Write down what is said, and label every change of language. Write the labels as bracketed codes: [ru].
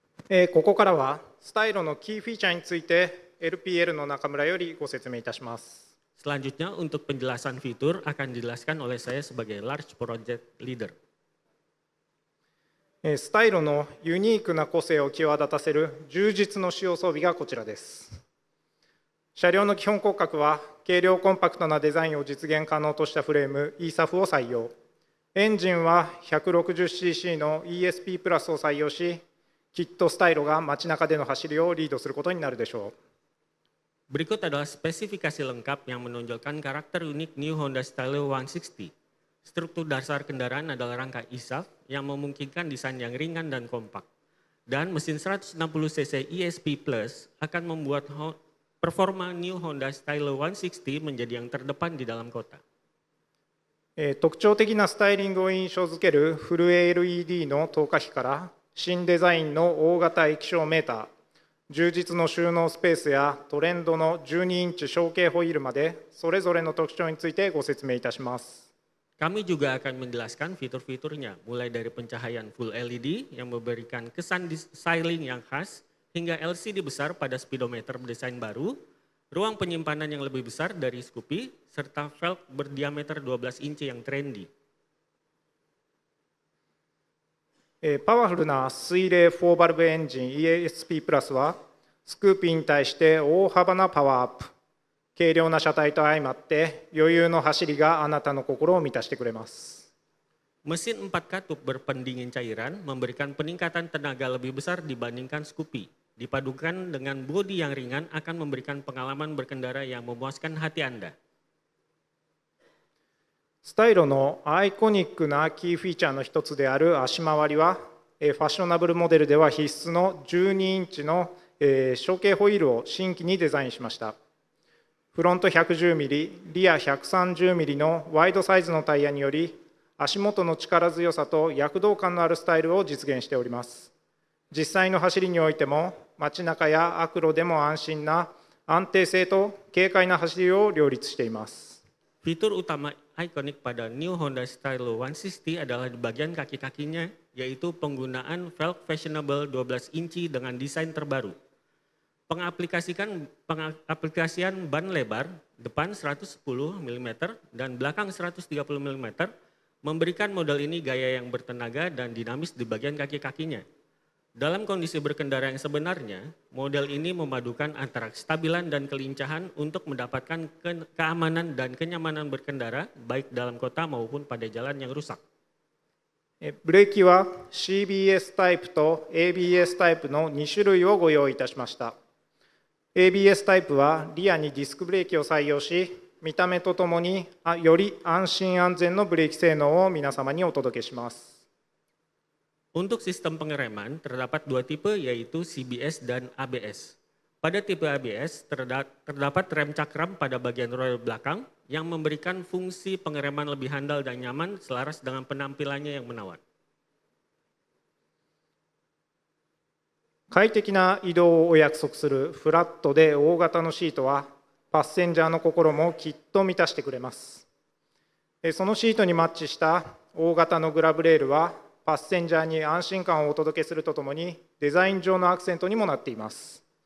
[ja] Eh, ここからはスタイロのキーフィーチャーについて LPL の中村よりご説明いたします。 [id] Selanjutnya untuk penjelasan fitur akan dijelaskan oleh saya sebagai Large Project Leader. [ja] スタイロのユニークな個性を際立たせる充実の使用装備がこちらです。車両の基本骨格は軽量コンパクトなデザインを実現可能としたフレーム ESAF を採用。エンジンは 160cc の ESP プラスを採用し、きっとスタイロが街中での走りをリードすることになるでしょう。 [id] Berikut adalah spesifikasi lengkap yang menonjolkan karakter unik New Honda Stylo 160. Struktur dasar kendaraan adalah rangka ESAF yang memungkinkan desain yang ringan dan kompak. Dan mesin 160cc ESP Plus akan membuat performa New Honda Stylo 160 menjadi yang terdepan di dalam kota. [ja] 特徴的なスタイリングを印象づけるフル LED の透過比から新デザインの大型液晶メーター、充実の収納スペースやトレンドの12インチ小径ホイールまでそれぞれの特徴についてご説明いたします。 [id] Kami juga akan menjelaskan fitur-fiturnya, mulai dari pencahayaan full LED yang memberikan kesan styling yang khas, hingga LCD besar pada speedometer berdesain baru, ruang penyimpanan yang lebih besar dari Scoopy, serta velg berdiameter 12 inci yang trendy. [ja] パワフルな水冷4バルブエンジン ESP プラスはスクーピーに対して大幅なパワーアップ。軽量な車体と相まって余裕の走りがあなたの心を満たしてくれます。 [id] Mesin 4 katup berpendingin cairan memberikan peningkatan tenaga lebih besar dibandingkan Scoopy. Dipadukan dengan bodi yang ringan akan memberikan pengalaman berkendara yang memuaskan hati Anda. [ja] スタイロのアイコニックなキーフィーチャーの一つである足回りは、ファッショナブルモデルでは必須の12インチの小径ホイールを新規にデザインしました。フロント110ミリ、リア130ミリのワイドサイズのタイヤにより、足元の力強さと躍動感のあるスタイルを実現しております。実際の走りにおいても、街中や悪路でも安心な安定性と軽快な走りを両立しています。 [id] Fitur utama ikonik pada New Honda Stylo 160 adalah di bagian kaki-kakinya, yaitu penggunaan velg fashionable 12 inci dengan desain terbaru. Pengaplikasian ban lebar depan 110 mm dan belakang 130 mm memberikan model ini gaya yang bertenaga dan dinamis di bagian kaki-kakinya. Dalam kondisi berkendara yang sebenarnya, model ini memadukan antara kestabilan dan kelincahan untuk mendapatkan keamanan dan kenyamanan berkendara baik dalam kota maupun pada jalan yang rusak. [ja] ブレーキは CBS タイプと ABS タイプの2種類をご用意いたしました。 ABS タイプはリアにディスクブレーキを採用し、見た目とともにより安心安全のブレーキ性能を皆様にお届けします。 [id] Untuk sistem pengereman terdapat dua tipe yaitu CBS dan ABS. Pada tipe ABS terdapat rem cakram pada bagian roda belakang yang memberikan fungsi pengereman lebih handal dan nyaman selaras dengan penampilannya yang menawan. [ja] 快適な移動をお約束するフラットで大型のシートはパッセンジャーの心もきっと満たしてくれます。そのシートにマッチした大型のグラブレールはパッセンジャーに安心感をお届けするとともにデザイン上のアクセントにもなっています。